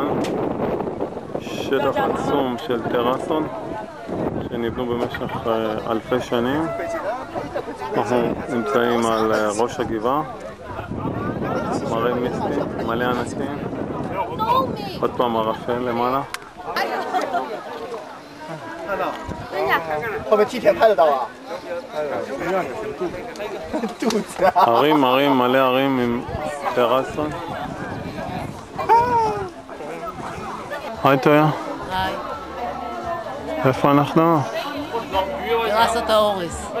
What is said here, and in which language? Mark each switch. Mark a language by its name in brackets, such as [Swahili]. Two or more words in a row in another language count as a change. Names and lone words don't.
[Hebrew] שטח עצום של טרסות שנבנו במשך אלפי שנים. אנחנו נמצאים על ראש הגבעה, מראה מיסטי, מלא אנשים, עוד פעם ערפל למעלה. [Chinese] 后面梯田拍得到啊？ [Hebrew] הרים, הרים, מלא הרים עם טרסות. היי טויה. היי. איפה אנחנו? טרסות האורז.